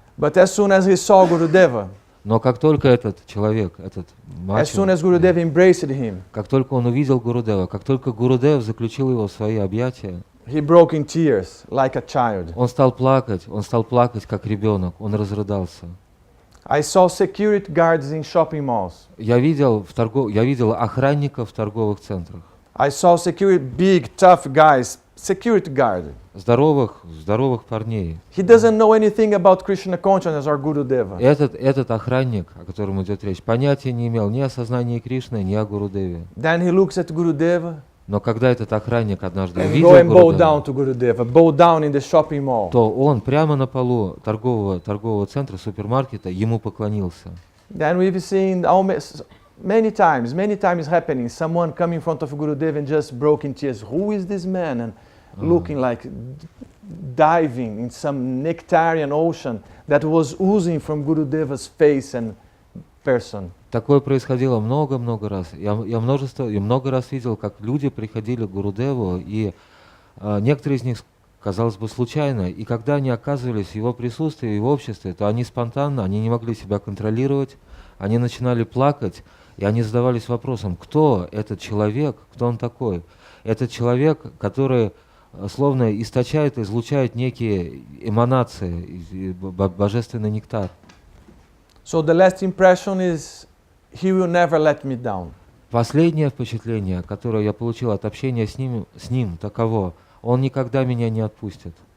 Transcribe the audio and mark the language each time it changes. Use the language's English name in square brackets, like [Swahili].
[English] But as soon as he saw Gurudeva, [Russian] но как только этот человек, этот [English] as soon as Gurudev embraced him, [Russian] как только он увидел Гурудева, как только Гурудев заключил его в свои объятия, [English] he broke in tears like a child. [Russian] Он стал плакать как ребенок, он разрыдался. [English] I saw security guards in shopping malls. [Russian] Я видел охранников в торговых центрах. [English] I saw big tough guys, security guard. [Russian] Здоровых парней. [English] He doesn't know anything about Krishna consciousness or Gurudeva. [Russian] Этот охранник, о котором идет речь, понятия не имел ни о сознании Кришны, ни о Гурудеве. [English] Then he looks at Gurudeva. [Russian] Но когда этот охранник однажды увидел Гурудева, то он прямо на полу торгового центра, супермаркета, ему поклонился. [English] Then we've seen many times happening. Someone come in front of Gurudev and just broke in tears. Who is this man? And looking like diving in some nectarian ocean that was oozing from Gurudeva's face and person. [Russian] Такое происходило много-много раз. Я много раз видел, как люди приходили к Гурудеву, и некоторые из них, казалось бы, случайно, и когда они оказывались в его присутствии, в его обществе, то они спонтанно, они не могли себя контролировать, они начинали плакать, и они задавались вопросом, кто этот человек, кто он такой. Этот человек, который словно источает, излучает некие эманации, божественный нектар. So the last impression is, he will never let me down. Последнее впечатление, которое я получил от общения с ним таково: он никогда меня не отпустит.